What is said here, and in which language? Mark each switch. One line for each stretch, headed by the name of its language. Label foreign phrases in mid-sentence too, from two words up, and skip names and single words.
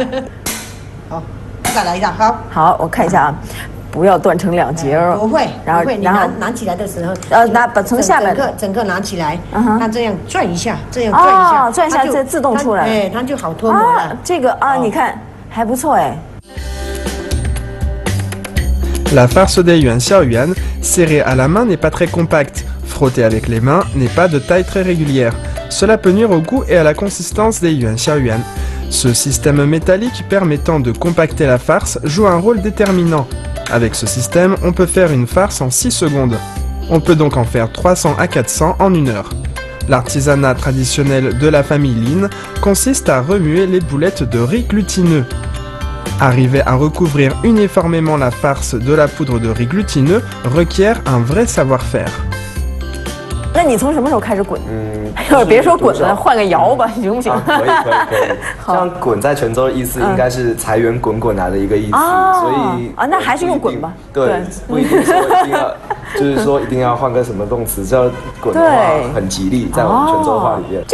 Chinese: 好，再来一下，好。好，我看一下啊。 不要断成两截哦。不会，然后拿起来的时候，把从下面整个拿起来，那这样转一下，这样转一下，哦，转一下再自动出来，哎，它就好脱模了。这个啊，你看还不错哎。
French: La farce des Yuan Xiao Yuan, serrée à la main, n'est pas très compacte. Frottée avec les mains n'est pas de taille très régulière. Cela peut nuire au goût et à la consistance des Yuan Xiao Yuan. Ce système métallique permettant de compacter la farce joue un rôle déterminant. Avec ce système, on peut faire une farce en 6 secondes. On peut donc en faire 300 à 400 en 1 heure. L'artisanat traditionnel de la famille Lin consiste à remuer les boulettes de riz glutineux. Arriver à recouvrir uniformément la farce de la poudre de riz glutineux requiert un vrai savoir-faire.
Chinese: 那你从什么时候开始滚？别说滚了，换个摇吧，行不行？可以。像滚在泉州的意思，应该是财源滚滚来的一个意思，所以那还是用滚吧。对，不一定说一定要，就是说一定要换个什么动词，这样滚的话很吉利，在我们泉州话里面。